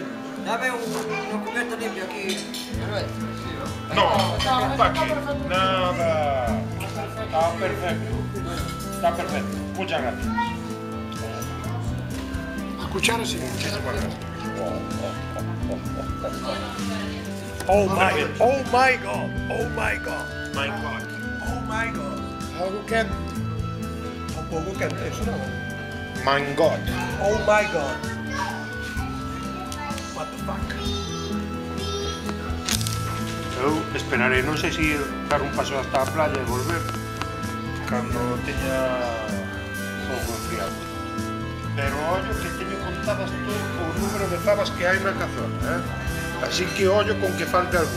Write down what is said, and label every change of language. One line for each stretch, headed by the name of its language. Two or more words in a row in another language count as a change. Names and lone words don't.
Spanish: Dame un cubierto limpio aquí. No, aquí. Nada. Está perfecto. Está perfecto. Muchas gracias. A cuchara sí. Muchísimas gracias.
English: Oh my god. Oh my god. Oh my god. My God. Oh my god.
Galician: Algo quente. Un pouco quente, eso non?
English: My God. Oh my god. What the fuck?
Galician: Eu esperaré, non sei se dar un paso hasta a playa e volver cando teña pouco enfriado. Pero ollo que teño contadas todo o número de fabas que hai na cazona, Así que ollo con que falte algún.